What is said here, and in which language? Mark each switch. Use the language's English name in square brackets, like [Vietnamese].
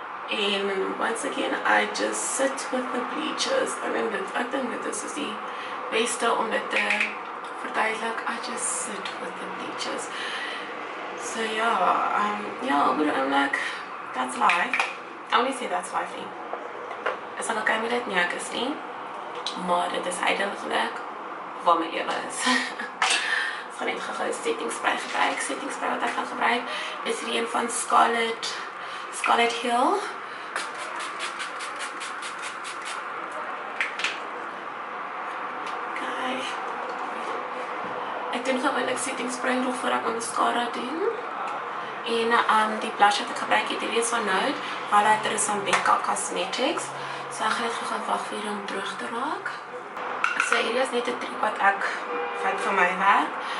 [English] En once again, I just sit with the bleachers. [Afrikaans] Ek dink dit is die beste om dit te verduidelik. [English] I just sit with the bleachers. So yeah, op die oomblik, that's life. I only say that's life nie. [Afrikaans] Is ek okay met dit? Nee, ek is nie. Maar dit is eindelijk wat my lewe is. Ek gaan net gou setting spray gebruik. Setting spray wat ek gaan gebruik is die een van Scarlet Hill. Okay. Ek doen gewoonlik setting spray nog voor ek my mascara doen. En die blush wat ek gebruik het, hierdie is van Nude. Highlighter is van Becca Cosmetics. So ek gaan net gaan wag vir om droog te raak. So hierdie is net 'n trick wat ek vind vir my werk.